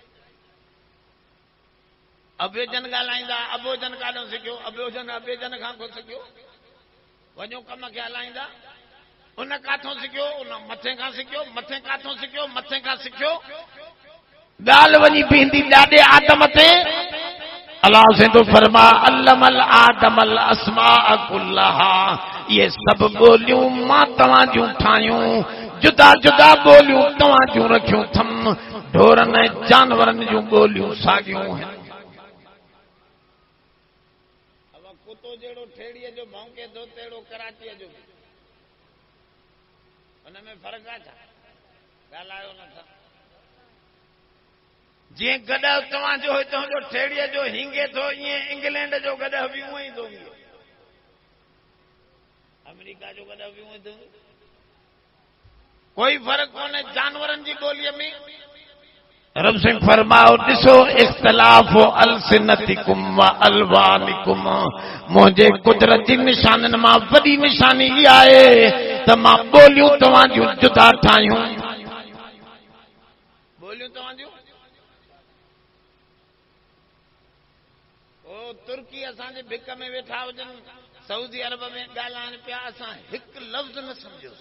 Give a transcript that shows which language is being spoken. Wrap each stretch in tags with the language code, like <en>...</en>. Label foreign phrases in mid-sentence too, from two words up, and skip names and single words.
<sd>अभेजन ॻाल्हाईंदा, अभोजन काॾों सिखियो? अभोजन अभेजन खां को सिखियो? वञो कम खे हलाईंदा, उन काथों सिखियो? उन मथे खां सिखियो। मथे काथों सिखियो? मथे खां सिखियो। ॻाल्हि वञी बीहंदी ॾाॾे आदम ते। अलाह से तो फरमा</sd> <ar>علم آدم الأسماء كلها.</ar> <sd>ये सब ॿोलियूं मां तव्हां जूं ठाहियूं, जुदा जुदा ॿोलियूं तव्हां जूं रखियूं थम। ढोरनि ऐं जानवरनि जूं ॿोलियूं साॻियूं आहिनि। कुतो जहिड़ो ठेड़ीअ जो भौंके थो तहिड़ो कराचीअ जो, हुन में फ़र्क़ु आहे छा? ॻाल्हायो नथा। जीअं गॾु तव्हांजो हितां जो ठेड़ीअ जो हींगे थो, ईअं इंग्लैंड जो गॾु बि उहो ई थो हींगे, अमेरिका जो गॾु बि उहो ई थो। कोई फ़र्क़ु कोन्हे जानवरनि जी ॿोलीअ में। रब से फरमाओ ॾिसो</sd> <ar>اختلاف ألسنتكم و ألوانكم.</ar> <sd>मुंहिंजे कुदरत जी निशाननि मां वॾी निशानी इहा आहे त मां ॿोलियूं तव्हां जूं जुदा ठाहियूं। ॿोलियूं तव्हां जूं तुर्की असांजे भिक में वेठा हुजनि, सऊदी अरब में ॻाल्हाइनि पिया, असां हिकु लफ़्ज़ न सम्झोसीं।</sd>